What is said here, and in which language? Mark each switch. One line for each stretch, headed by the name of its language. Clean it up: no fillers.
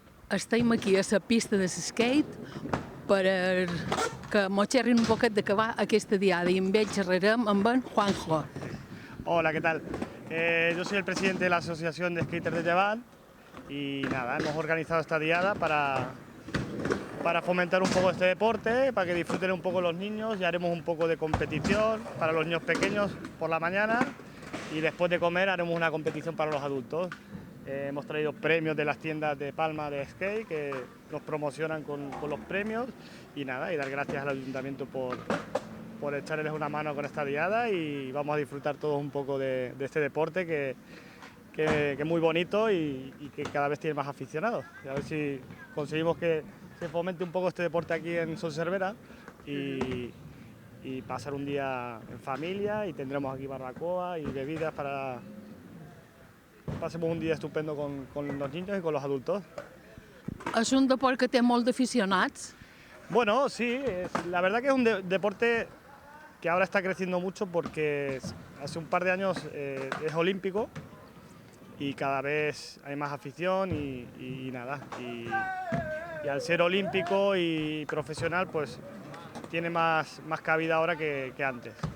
Catalan: Estem aquí a la pista de skate perquè mos xerrin un poquet de què va aquesta diada i amb ell xerrarem amb en Juanjo.
Spanish: Hola, ¿qué tal? Yo soy el presidente de la Asociación de Skaters de Llevant y nada, hemos organizado esta diada para fomentar un poco este deporte, para que disfruten un poco los niños y haremos un poco de competición para los niños pequeños por la mañana y después de comer haremos una competición para los adultos. Hemos traído premios de las tiendas de Palma de skate que nos promocionan con los premios y nada, y dar gracias al ayuntamiento por echarles una mano con esta diada y vamos a disfrutar todos un poco de este deporte que es muy bonito y que cada vez tiene más aficionados. Y a ver si conseguimos que se fomente un poco este deporte aquí en Son Servera y pasar un día en familia y tendremos aquí barbacoa y bebidas para pasemos un dia estupendo con los niños y con los adultos.
Catalan: És un deport que té molt d'aficionats?
Spanish: Bueno, sí, la verdad que es un deporte que ahora está creciendo mucho porque hace un par de años es olímpico y cada vez hay más afición y nada. Y al ser olímpico y profesional, pues tiene más cabida ahora que antes.